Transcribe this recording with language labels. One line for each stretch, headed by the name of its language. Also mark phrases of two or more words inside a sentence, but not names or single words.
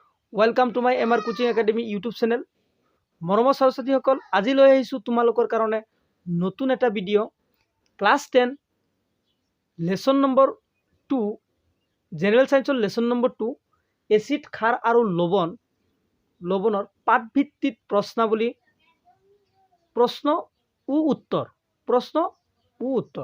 English: welcome to my MR Coaching Academy YouTube channel.
Assamese: मरমৰ ছাত্ৰ-ছাত্ৰীসকল, আজি লৈ আহিছোঁ তোমালোকৰ কাৰণে নতুন এটা
English: video class 10 lesson number 2 general science lesson number 2 acid
Assamese: ক্ষাৰ আৰু লৱণৰ পাঠভিত্তিক প্ৰশ্নাৱলী প্ৰশ্ন ও উত্তৰ।